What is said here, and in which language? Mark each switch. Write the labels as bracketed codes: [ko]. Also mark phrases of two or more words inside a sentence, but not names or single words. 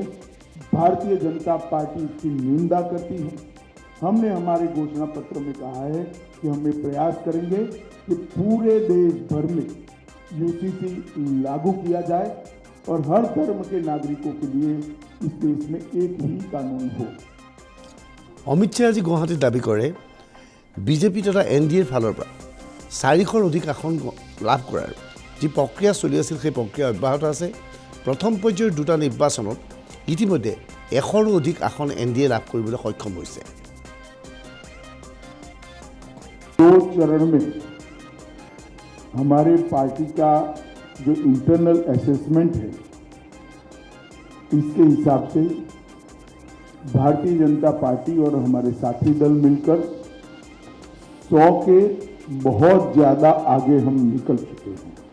[hi] भारतीय जनता पार्टी इसकी निंदा करती है। हमने हमारे घोषणा पत्र में कहा है कि हम ये प्रयास करेंगे कि पूरे देश भर में यूसीसी लागू किया जाए और हर धर्म के नागरिकों के लिए इस देश में एक ही कानून हो। [as] অমিত শ্বাহে আজি গুৱাহাটীত দাবী কৰে বিজেপি তথা NDAৰ ফালৰ পৰা 400ৰ অধিক আসন লাভ কৰাৰ যি প্ৰক্ৰিয়া চলি আছিল সেই প্ৰক্ৰিয়া অব্যাহত আছে। প্ৰথম পৰ্যায়ৰ দুটা নিৰ্বাচনত ইতিমধ্যে 100ৰো অধিক আসন NDA লাভ কৰিবলৈ সক্ষম হৈছে। [hi] 2 चरण में हमारे पार्टी का जो इंटरनल असेसमेंट है, इसके हिसाब से भारतीय जनता पार्टी और हमारे साथी दल मिलकर 100 के बहुत ज़्यादा आगे हम निकल चुके हैं।